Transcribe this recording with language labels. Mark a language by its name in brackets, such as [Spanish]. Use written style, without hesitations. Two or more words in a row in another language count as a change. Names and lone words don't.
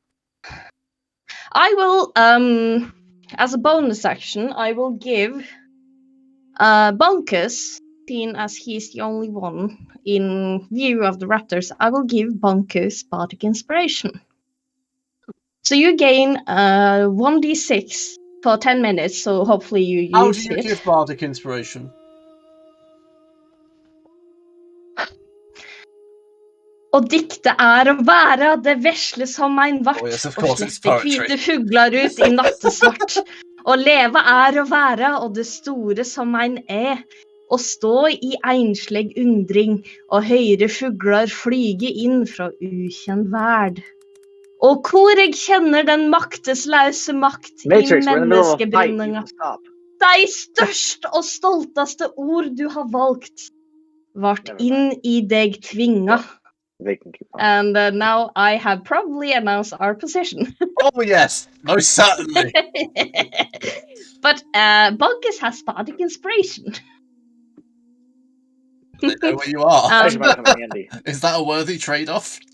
[English] I will, as a bonus action, I will give Bunkus, seen as he's the only one in view of the raptors, I will give Bunkus Bardic Inspiration. So you gain 1d6 for 10 minutes, so hopefully you How use do you it. give Bardic Inspiration? [Norwegian] Å dikte å være det vesle som ein vart, [English] yes, of [Norwegian] og [English] course, it's [Norwegian] slippe [English] poetry. [Norwegian] hvite fuglar ut i nattesvart. Å leve å være, og det store som ein å stå i ensleg undring, og høyre fuglar flyge inn fra ukjent verd. Og hvor jeg kjenner den maktesløse makt Matrix, i [English] we're in the middle of a fight. You [Norwegian] menneskebrunninga. [English] can stop. [Norwegian] De største og stolteste ord du har valgt, vart inn i deg tvinga. [English] They can keep on. And now I have probably announced our position. Oh yes, most certainly. But Bunkus has Bardic Inspiration. They know where you are. Actually, might come in handy. Is that a worthy trade-off?